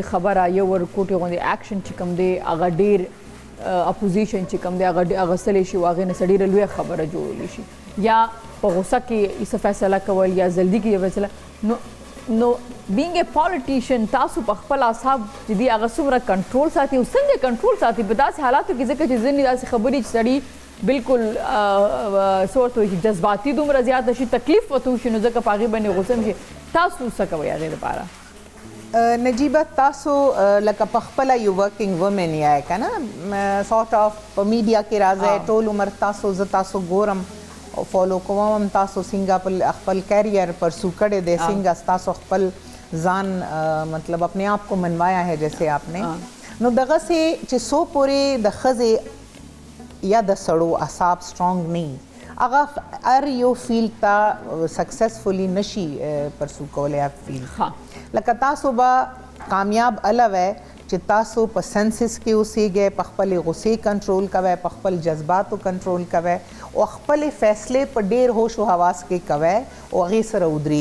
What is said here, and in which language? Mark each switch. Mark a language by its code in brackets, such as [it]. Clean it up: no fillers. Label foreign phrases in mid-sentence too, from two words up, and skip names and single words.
[ps] خبره یو ورکوټې غوندې اکشن چې کوم دی هغه ډېر اپوزیشن چې کوم دی هغه اغوستلی شي او هغې نه څه ډېره لویه خبره جوړولی شي یا په غوسه کې څه فیصله کول یا جلدي کې یو فیصله نو [en] being a politician [ps] تاسو په خپل اعصاب چې دي هغه څومره کنټرول ساتي او څنګه کنټرول ساتي په داسې حالاتو کې ځکه چې ځینې داسې خبرې چې سړي بالکل څه ورته وایي جذباتي دومره زیاته شي تکلیف ورته وشي نو ځکه په هغې باندې غوسه هم شي تاسو څه کوئ هغې دپاره نجیبه تاسو لکه په خپله یو [en] working woman [ps] یې که نه [en] sort of [ps] په میډیا کې راځئ ټول عمر تاسو زه تاسو ګورم فالو کوم هم تاسو څنګه خپل کیریئر پرسو کړی دی څنګه ستاسو خپل ځان مطلب [ur] اپنے آپ کو منوایا ہے جیسے آپ [ps] نے نو دغسې چې څو پورې د ښځې یا د سړو اعصاب سټرانګ نه هغه هر یو فیلډ ته سکسسفلی نشي پرسو کولی فیلډ لکه تاسو به کامیاب اله وی چې تاسو په سنسس کې اوسیږئ په خپلې غصې کنټرول کوئ په خپل جذباتو کنټرول کوئ او خپلې فیصلې په ډېر هوش و حواس کې کوئ او هغې سره